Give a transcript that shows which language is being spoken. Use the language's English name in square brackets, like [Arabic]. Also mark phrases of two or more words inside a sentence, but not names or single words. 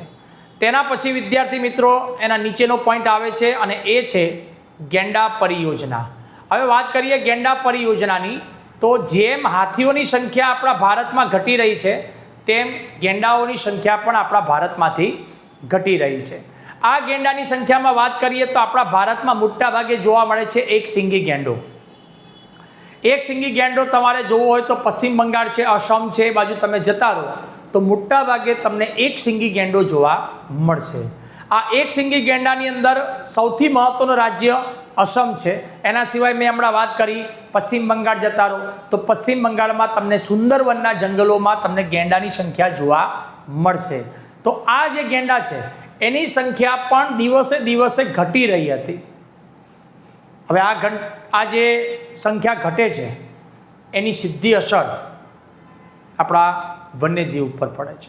[Gujarati] તેના પછી વિદ્યાર્થી મિત્રો એના નીચેનો પૉઇન્ટ આવે છે અને એ છે ગેંડા પરિયોજના। હવે વાત કરીએ ગેંડા પરિયોજનાની તો જેમ હાથીઓની સંખ્યા [Hindi] अपना भारत में घटी रही है [Gujarati] તેમ ગેંડાઓની સંખ્યા પણ [Hindi] अपना भारत में घटी रही है। [Gujarati] આ ગેંડાની સંખ્યા [Hindi] में बात करिए [Gujarati] તો [Hindi] अपना भारत में [Gujarati] મોટા ભાગે જોવા મળે છે એક સીંગી ગેંડો। એક સીંગી ગેંડો તમારે જોવો હોય તો પશ્ચિમ બંગાળ છે, અસમ છે, બાજુ તમે જતા રહો તો મોટા ભાગે તમને એક સીંગી ગેંડો જોવા મળશે। આ એક સીંગી ગેંડાની અંદર સૌથી મહત્વનું રાજ્ય અસમ છે. એના સિવાય મેં હમણાં વાત કરી પશ્ચિમ બંગાળ જતા રહો તો પશ્ચિમ બંગાળમાં તમને સુંદરવનના જંગલોમાં તમને ગેંડાની સંખ્યા જોવા મળશે. તો આ જે ગેંડા છે એની સંખ્યા પણ દિવસે દિવસે ઘટી રહી હતી. હવે આ જે સંખ્યા ઘટે છે એની સીધી અસર આપણા વન્યજીવ ઉપર પડે છે.